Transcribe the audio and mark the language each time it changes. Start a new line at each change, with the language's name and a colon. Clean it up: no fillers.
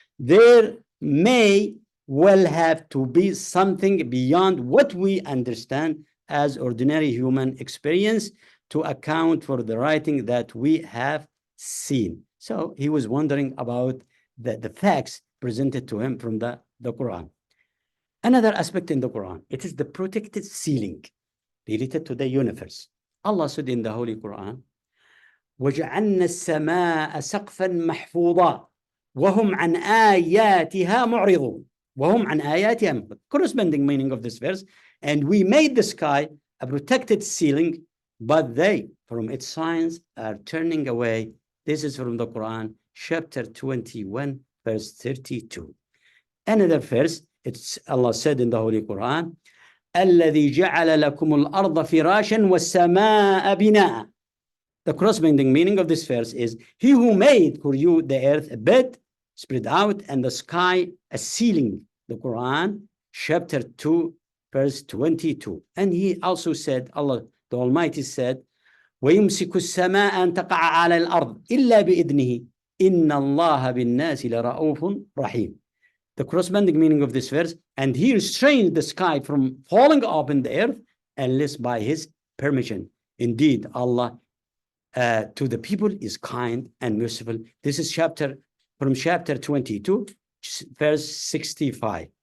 English: There may well have to be something beyond what we understand as ordinary human experience to account for the writing that we have seen. So he was wondering about the facts presented to him from the Quran. Another aspect in the Quran, it is the protected ceiling related to the universe. Allah said in the Holy Quran,
Arabic: وَجَعَلْنَا السَّمَاءَ سَقْفًا مَحْفُوظًا وَهُمْ عَنْ آيَاتِهَا مُعْرِضُونَ. وَهُمْ عَنْ آيَاتِهَا مُعْرِضُونَ.
English: Corresponding meaning of this verse, and we made the sky a protected ceiling, but they, from its signs, are turning away This is from the Quran, chapter 21, verse 32. Another verse, it's Allah said in the Holy Quran,
Arabic: الذي جعل لكم الأرض فراشا والسماء بناء.
English: The corresponding meaning of this verse is, he who made for you the earth a bed spread out and the sky a ceiling. The Quran, chapter 2, verse 22. And he also said, Allah the Almighty said,
Arabic: ويمسك السماء أن تقع على الأرض إلا بإذنه إن الله بالناس لرؤوف رحيم.
English: The corresponding meaning of this verse, and he restrained the sky from falling upon the earth unless by his permission. Indeed, Allah to the people is kind and merciful. This is from chapter 22, verse 65.